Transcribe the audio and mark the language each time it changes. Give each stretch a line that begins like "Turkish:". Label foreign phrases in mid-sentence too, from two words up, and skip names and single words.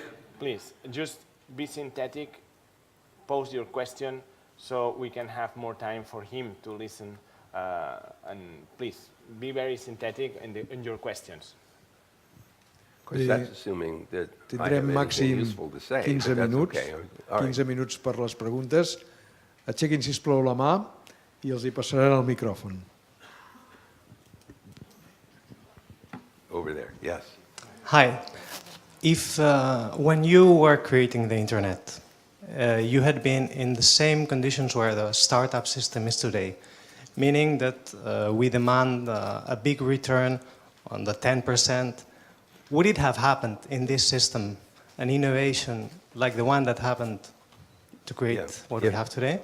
English: Please, just be synthetic, pose your question, so we can have more time for him to listen, and please, be very synthetic in your questions. Of course, that's assuming that I have
Catalan: Tindrem
English: anything
Catalan: màxim
English: useful to say.
Catalan: 15
English: but that's
Catalan: minuts,
English: okay. All right.
Catalan: 15 minuts per les preguntes. Aixequin, sisplau, la mà i els hi passaran el micròfon.
English: over there. Yes. Hi. If when you were creating the internet, you had been in the same conditions where the startup system is today, meaning that we demand a big return on the 10%, would it have happened in this system, an innovation like the one that happened to create what we have today?